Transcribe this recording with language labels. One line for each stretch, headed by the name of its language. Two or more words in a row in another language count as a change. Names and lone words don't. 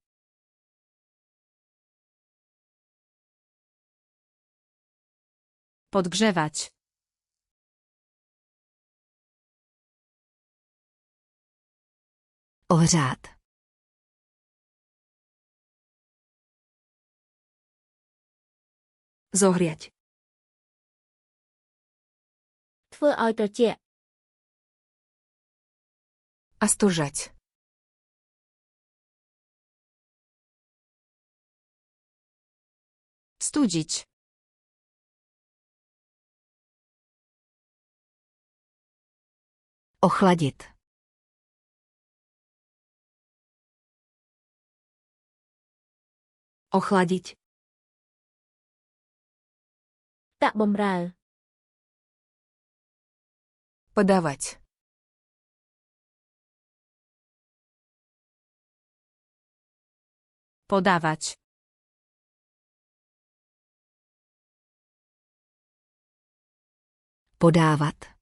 Polish: Podgrzewać.
Czech: Ohřát.
Slovak: Zohriať.
Khmer: ធ្វើឲ្យត្រជាក់
Russian: Остужать.
Polish: Studzić.
Czech: Ochladit.
Slovak: Ochladiť.
Khmer: តាក់បំរើ
Russian: Подавать.
Polish: Podawać.
Czech: Podávat.